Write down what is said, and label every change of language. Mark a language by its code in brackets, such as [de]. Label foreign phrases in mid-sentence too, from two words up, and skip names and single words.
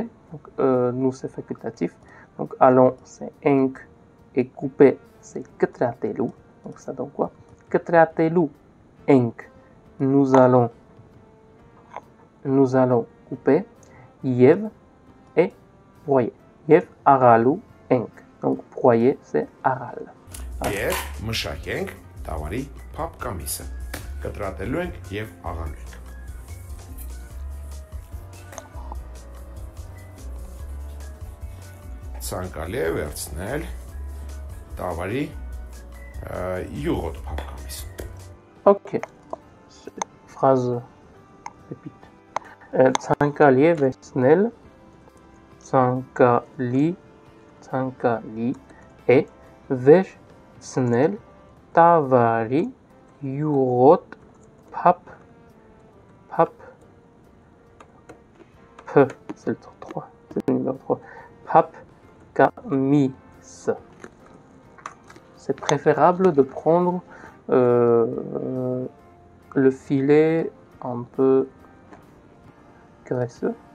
[fr] Donc nous c'est facultatif. Donc allons c'est enk et couper c'est ktratelou. Donc ça donne quoi? [hy] Կտրատելու ենք. [fr] Nous allons couper. [hy] Yev [fr] et broyer. [hy] Եվ աղալու ենք. [fr] Donc broyer c'est aral. [hy] Եվ մշակենք տավարի փափկամիսը։ Կտրատելու ենք եւ աղալու ենք։ Ցանկալի է վերցնել տավարի յուղոտ փափկամիս։ [fr] Ok. Phrase répète. [hy] Ցանկալի է վերցնել ցանկալի է վերցնել տավարի յուղոտ [fr] c'est le 3, c'est le numéro 3. [hy] Փափկամիս. [fr] c'est préférable de prendre le filet un peu graisseux.